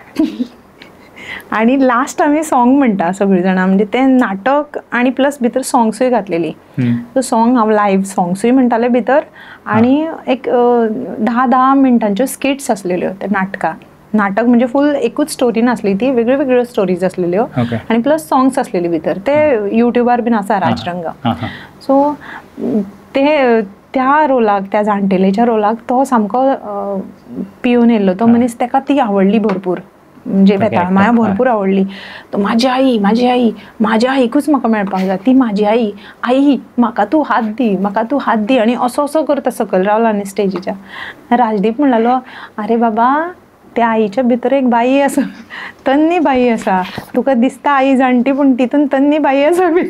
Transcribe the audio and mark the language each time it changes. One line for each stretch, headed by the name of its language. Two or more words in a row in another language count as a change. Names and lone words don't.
Konkani: आणि लास्ट आमी सॉंग म्हणटा सगळीं जाणां म्हणजे तें नाटक आनी प्लस भितर सॉंग्सूय घातलेली सो सॉंग हांव
English: live songs
Konkani: म्हणटाले भितर आनी एक 10 मिनटांच्यो स्किट्स आसलेल्यो त्या नाटक म्हणजे फूल एकूच स्टोरी नासली ती वेगळ्यो वेगळ्यो स्टोरीज आसलेल्यो आनी
English: plus songs
Konkani: आसलेली भितर ते युट्यूबार बीन आसा राजरंग सो ते त्या रोलाक त्या जाणटेलेच्या रोलाक तो सामको पिवन येयल्लो तो मनीस ताका ती आवडली भरपूर म्हणजे बेताळ माया भरपूर आवडली तो माझी आई माझ्या आईकूच म्हाका मेळपाक जाय ती माझी आई म्हाका तूं हात दी आनी असो असो करता सकयल रावलो आनी स्टेजीच्या राजदीप म्हणलेलो अरे बाबा त्या आईच्या भितर एक बाई आसा तन्नी बाई आसा तुका दिसता आई जाणटी पूण तितून तन्नी बाई आसा भितर